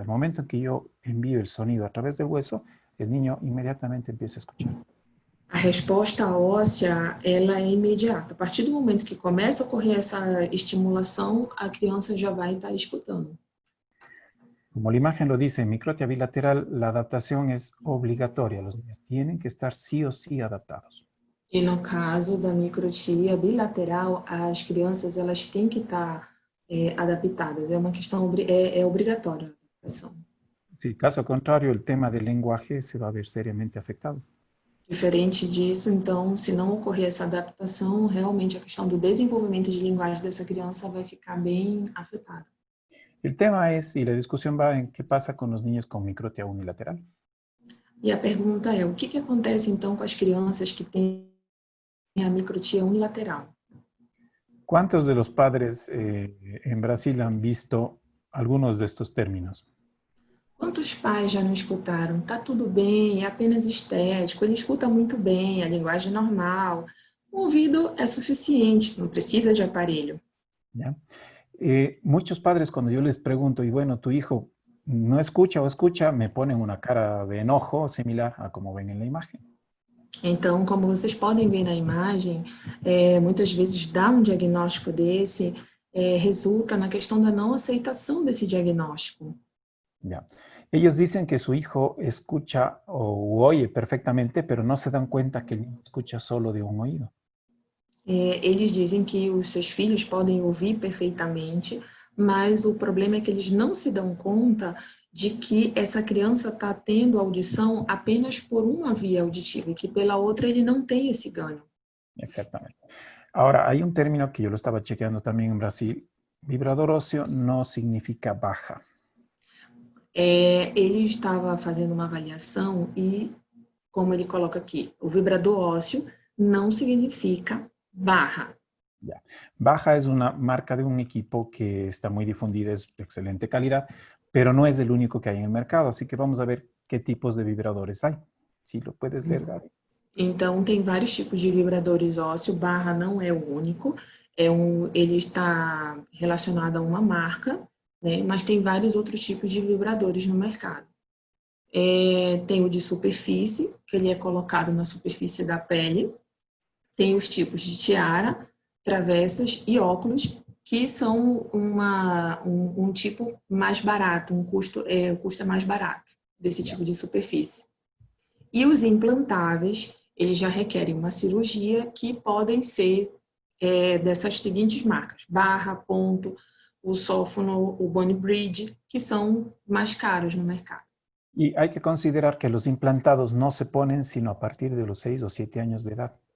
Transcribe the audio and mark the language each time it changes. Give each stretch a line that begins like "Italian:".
Spanish: Al momento en que yo envío el sonido a través del hueso, el niño inmediatamente empieza a escuchar.
Portuguese: A resposta óssea, ela é imediata. A partir do momento que começa a ocorrer essa estimulação, a criança já vai estar escutando.
Spanish: Como la imagen lo dice, en microtia bilateral la adaptación es obligatoria. Los niños tienen que estar sí o sí adaptados.
Portuguese: E no caso da microtia bilateral, as crianças elas têm que estar adaptadas. É uma questão obrigatória a adaptação.
Spanish: Sí, caso contrario, el tema del lenguaje se va a ver seriamente afectado.
Portuguese: Diferente disso, então, se não ocorrer essa adaptação, realmente a questão do desenvolvimento de linguagem dessa criança vai ficar bem afetada.
Spanish: El tema es, y la discusión va en qué pasa con los niños con microtia unilateral.
Portuguese: E a pergunta é, o que acontece então com as crianças que têm a microtia unilateral?
Spanish: ¿Cuántos de los padres en Brasil han visto algunos de estos términos?
Portuguese: Quantos pais já não escutaram? Tá tudo bem, é apenas estético, ele escuta muito bem, a linguagem normal. O ouvido é suficiente, não precisa de aparelho.
Spanish: ¿Ya? Muchos padres cuando yo les pregunto, y bueno, tu hijo no escucha o escucha, me ponen una cara de enojo similar a como ven en la imagen.
Portuguese: Então, como vocês podem ver na imagem, muitas vezes dar um diagnóstico desse resulta na questão da não aceitação desse diagnóstico.
Spanish: Ya. Ellos dicen que su hijo escucha o oye perfectamente, pero no se dan cuenta que el niño escucha solo de un oído.
Portuguese: Eles dizem que os seus filhos podem ouvir perfeitamente, mas o problema é que eles não se dão conta de que essa criança está tendo audição apenas por uma via auditiva e que pela outra ele não tem esse ganho.
Spanish: Exactamente. Ahora, hay un término que yo lo estaba chequeando también en Brasil. Vibrador óseo no significa baja.
Portuguese: Ele estava fazendo uma avaliação e, como ele coloca aqui, o vibrador óseo não significa barra.
Spanish: Ya. Baja es una marca de un equipo que está muy difundida, es de excelente calidad, pero no es el único que hay en el mercado, así que vamos a ver qué tipos de vibradores hay. Si lo puedes leer, Gaby.
Portuguese: Então, tem vários tipos de vibradores ósseos, barra não é o único, ele está relacionado a uma marca, né, mas tem vários outros tipos de vibradores no mercado. Tem o de superfície, que ele é colocado na superfície da pele, tem os tipos de tiara, travessas e óculos, que são um tipo mais barato, o custo é mais barato desse tipo de superfície. E os implantáveis, eles já requerem uma cirurgia que podem ser dessas seguintes marcas: Barra, Ponto, o Sófono, o Boni Bridge, que são mais caros no mercado.
Spanish: Y hay que considerar que los implantados no se ponen sino a partir de los 6 o 7 años de edad.